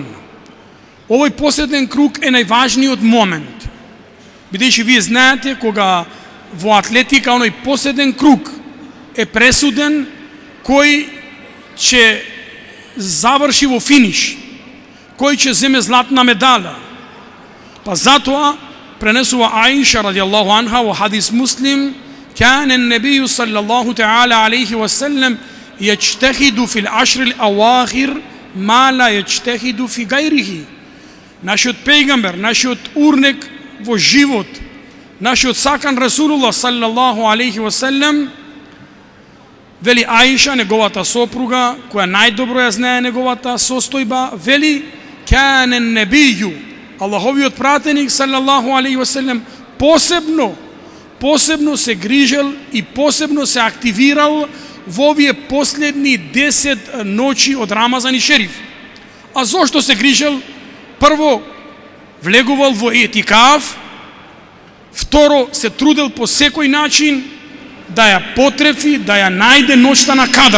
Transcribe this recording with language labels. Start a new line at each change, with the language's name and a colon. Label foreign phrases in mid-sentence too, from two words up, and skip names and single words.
Macedonian: Овој последен круг е најважниот момент, бидејќи вие знаете кога во атлетика оној последен круг е пресуден, кој ќе заврши во финиш, кој ќе земе златна медала. Па затоа пренесува Аиша
Arabic: رضي الله عنها
Macedonian: во хадис Муслим,
Arabic: كان النبي صلى الله تعالى عليه وسلم يجتهد في العشر الأواخر ما لا يجتهد في غيره.
Macedonian: Нашиот пејгамбер, нашиот урнек во живот, нашиот сакан Расулуллах
Arabic: صلى الله عليه وسلم,
Macedonian: вели Аиша, неговата сопруга, која најдобро ја знае неговата состојба, вели
Arabic: كان النبي,
Macedonian: Аллаховиот пратеник
Arabic: صلى الله عليه وسلم
Macedonian: посебно се грижел и посебно се активирал во овие последни 10 ноќи од Рамазан и Шериф. А зошто се грижел? Прво, влегувал во етикаф, второ, се трудел по секој начин да ја потрефи, да ја најде ноќта на кадар.